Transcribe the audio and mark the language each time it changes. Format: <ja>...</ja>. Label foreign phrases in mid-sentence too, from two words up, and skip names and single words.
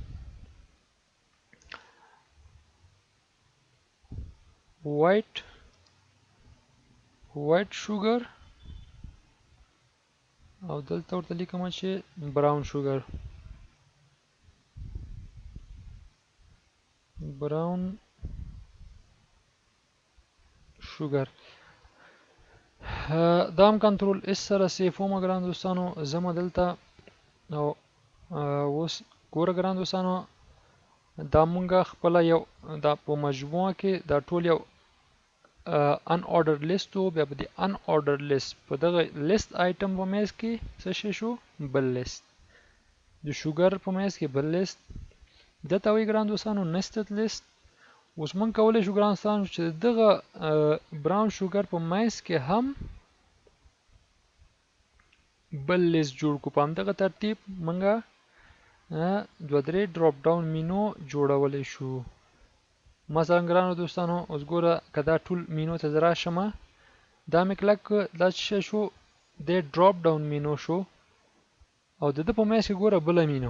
<en>white sugar</en> <ps>او دلته ورته لیکم چې</ps> <en>brown sugar</en> <ps>دا هم</ps> <en>control S</en> <ps>سره سیف وم ګران دوستانو. زما دلته او اوس ګوره ګران دوستانو دا مونږه خپله یو دا په مجموعه کې دا ټول یو</ps> <en>un order list</en> <ps>وو. بیا په دې</ps> <en>un order list</en> <ps>په دغه</ps> <en>list item</en> <ps>په منځ کې څه شی شو؟ بل list. د شوګر په منځ کې بل list دته وایي ګران دوستانو</ps> <en>nested list.</en> <ps>اوس مونږ کولی شو ګران دوستانو چې دغه</ps> <en>brown sugar</en> <ps>په منځ کې هم بل لیست جوړ کړو. په همدغه ترتیب مونږه دوه درې</ps> <en>drop down menu</en> <ps>جوړولی شو. مثلا ګرانو دوستانو اوس ګوره که دا ټول مینو ته زه راشم دا مې کلک دا څه شو دی</ps> <en>drop down menu</en> <ps>شو او د ده په منځ کې ګوره بله مینو.</ps>